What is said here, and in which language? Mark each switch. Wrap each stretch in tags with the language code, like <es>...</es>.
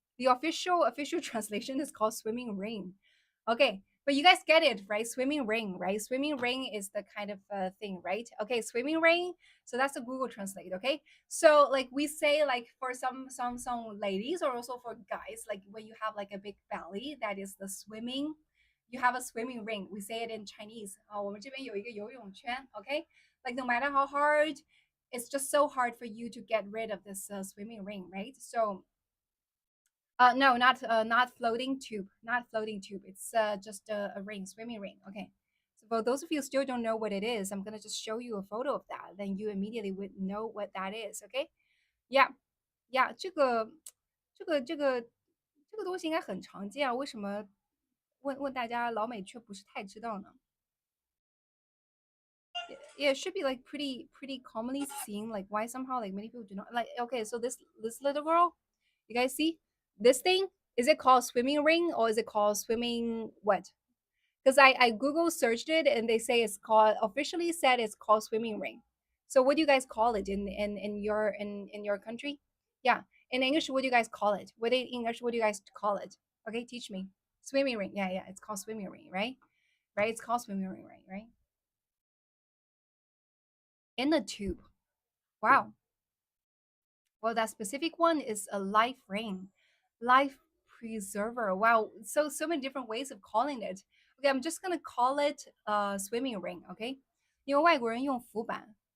<en>The official translation is called swimming ring. Okay, but you guys get it, right? Swimming ring, right? Swimming ring is the kind of thing, right? Okay, swimming ring. So that's a Google Translate. Okay, so like we say, like for some ladies or also for guys, like when you have like a big belly, that is the swimming. You have a swimming ring. We say it in Chinese.</en> <zh>我们这边有一个游泳圈 okay?</zh> <en>Like no matter how hard, it's just so hard for you to get rid of this swimming ring, right? So, no, not floating tube, not floating tube. It's just a ring, swimming ring. Okay. So for those of you who still don't know what it is, I'm gonna just show you a photo of that. Then you immediately would know what that is. Okay. Yeah, yeah.</en> <zh>这个东西应该很常见啊，为什么问大家老美却不是太知道呢？</zh> <en>Yeah, it should be like pretty commonly seen. Like why somehow like many people do not like. Okay, so this little girl, you guys see this thing? Is it called swimming ring or is it called swimming what? Because I Google searched it and they say it's called, officially said it's called swimming ring. So what do you guys call it in your country? Yeah, in English, what do you guys call it? What in English, what do you guys call it? Okay, teach me. Swimming ring. Yeah, yeah, it's called swimming ring, right? Right, it's called swimming ring, right? In the tube. Wow. Well, that specific one is a life ring, life preserver. Wow, so many different ways of calling it. Okay, I'm just gonna call it swimming ring.</en> <zh>Okay, 因为外国人用浮板。</zh>